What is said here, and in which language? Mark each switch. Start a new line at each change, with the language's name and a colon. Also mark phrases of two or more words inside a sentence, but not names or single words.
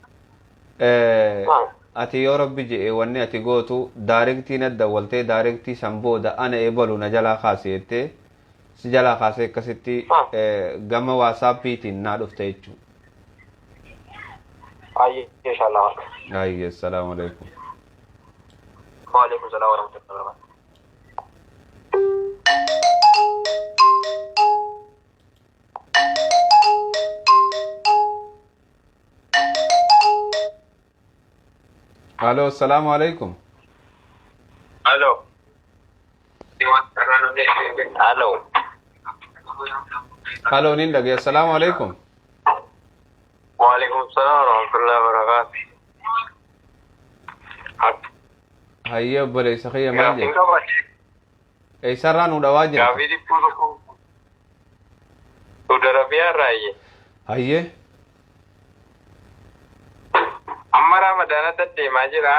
Oromo: Ati yoo rabbi jedhee wanni ati gootu daarektii na dawwaltee daarektii san booda ana eebalu na jalaa kaaseettee si jalaa kaasee akkasitti gama waasaappiitiin naa dhufte jechuudha. Ayya
Arabic: إن شاء الله. Ayya السلام عليكم. وعليكم السلام ورحمة الله وبركاته. Halo, السلام عليكم.
Oromo: Halo. Halo. Halo, nin dhagee
Arabic: السلام عليكم. وعليكم السلام ورحمة الله وبركاته.
Oromo: Hayyee obboleessa kiyya maal jedhe? Eessarraa nu dhawaa jira? Gaafii Debi'ii tokko. Saudi Arabiyaa irraa. Hayyee. Amma Ramadaanatti deemaa jira.